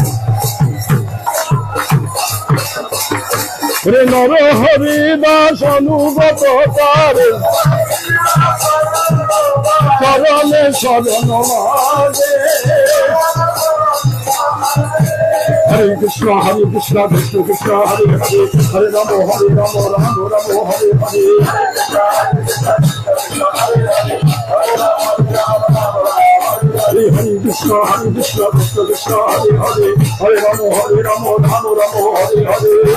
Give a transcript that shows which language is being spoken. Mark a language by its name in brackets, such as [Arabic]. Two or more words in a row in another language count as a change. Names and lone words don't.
[Bangla] নর হরিদাস অনুগত তার চরণে শরণ মাগে [Sanskrit] হরে কৃষ্ণ কৃষ্ণ কৃষ্ণ হরে হরে হরে রাম রাম রাম হরে হরে হরে হরে কৃষ্ণ কৃষ্ণ কৃষ্ণ হরে হরে হরে রাম রাম হরে হরে